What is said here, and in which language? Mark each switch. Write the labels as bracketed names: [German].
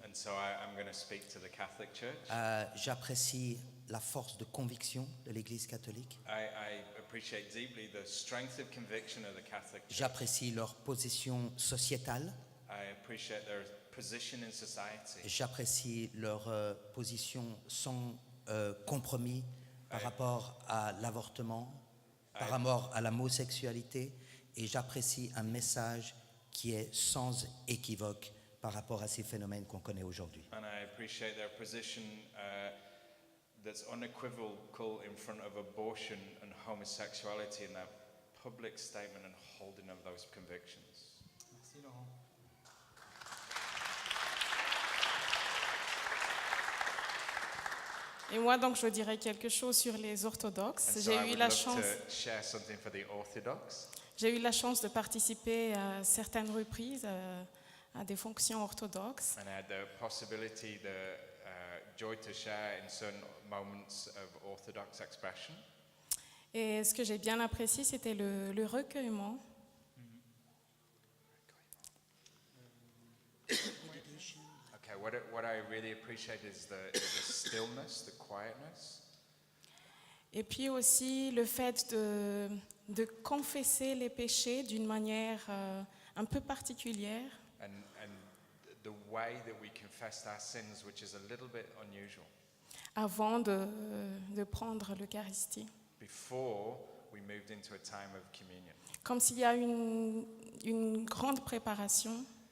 [English] And so I'm going to speak to the Catholic Church. [French] J'apprécie la force de conviction de l'Église catholique. [English] I appreciate deeply the strength of conviction of the Catholic Church. [French] J'apprécie leur position sociétale. [English] I appreciate their position in society. [French] J'apprécie leur position sans compromis par rapport à l'avortement, par rapport à l'homosexualité, et j'apprécie un message qui est sans équivoque par rapport à ces phénomènes qu'on connaît aujourd'hui. [English] And I appreciate their position that's unequivocal in front of abortion and homosexuality, and their public statement and holding of those convictions. [French] Merci Laurent. Et moi, donc, je dirais quelque chose sur les orthodoxes. [English] And so I [French] J'ai eu [English] would [French] la [English] love [French] chance. [English] to share something for the Orthodox. [French] J'ai eu la chance de participer à certaines reprises à des fonctions orthodoxes. [English] And I had the possibility, the joy to share in certain moments of Orthodox expression. [French] Et ce que j'ai bien apprécié, c'était le recueillement. [English] Okay, what I really appreciate is the stillness, the quietness, [French] Et puis aussi le fait de confesser les péchés d'une manière un peu particulière. [English] and the way that we confess our sins, which is a little bit unusual, [French] Avant de prendre l'Eucharistie. [English] before we moved into a time of communion. [French] Comme s'il y a une grande préparation.